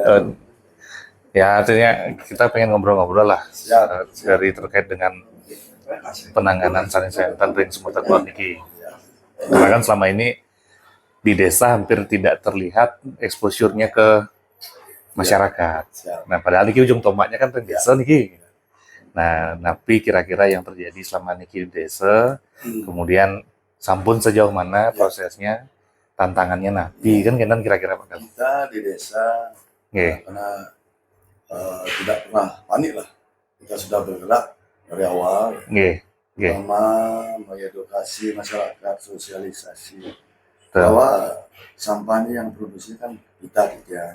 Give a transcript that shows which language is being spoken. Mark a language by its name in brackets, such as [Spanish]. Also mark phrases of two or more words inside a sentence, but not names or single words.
[Indonesian] Ya artinya kita pengen ngobrol-ngobrol lah dari terkait dengan penanganan sanitasi ring Sumatera Kulon niki. Karena kan selama ini di desa hampir tidak terlihat exposure-nya ke masyarakat. Nah padahal niki ujung tombaknya kan ring desa niki. Nah, tapi kira-kira yang terjadi selama niki di desa, kemudian sampun sejauh mana prosesnya, tantangannya nabi kan kira-kira Pak Kal. Kita di desa karena tidak pernah panik lah. Kita sudah bergerak dari awal. Pertama mengedukasi masyarakat, sosialisasi bahwa sampah ini yang produksi kan kita gitu.